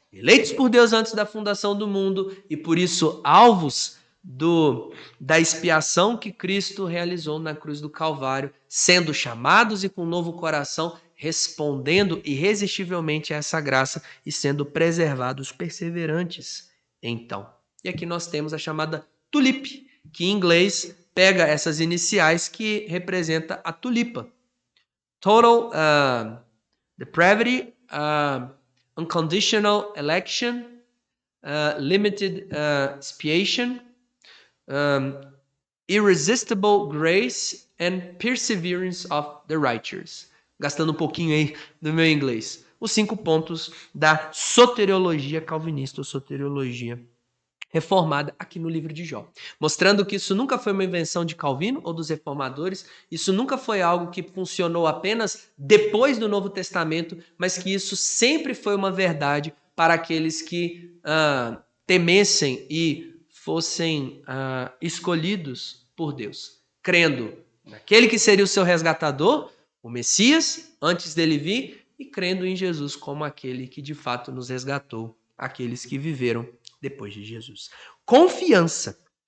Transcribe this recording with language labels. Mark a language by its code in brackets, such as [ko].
[pt] Eleitos por Deus antes da fundação do mundo e, por isso, alvos da expiação que Cristo realizou na cruz do Calvário, sendo chamados e com um novo coração, respondendo irresistivelmente a essa graça e sendo preservados perseverantes. Então, e aqui nós temos a chamada tulip, que em inglês pega essas iniciais que representa a tulipa. [en] Total depravity, unconditional election, limited expiation, irresistible grace and perseverance of the righteous. [pt] Gastando um pouquinho aí do meu inglês. Os 5 pontos da soteriologia calvinista ou soteriologia reformada aqui no livro de Jó. Mostrando que isso nunca foi uma invenção de Calvino ou dos reformadores, isso nunca foi algo que funcionou apenas depois do Novo Testamento, mas que isso sempre foi uma verdade para aqueles que temessem e fossem escolhidos por Deus, crendo naquele que seria o seu resgatador, o Messias, antes dele vir, e crendo em Jesus como aquele que de fato nos resgatou, aqueles que viveram depois de Jesus. Confiança.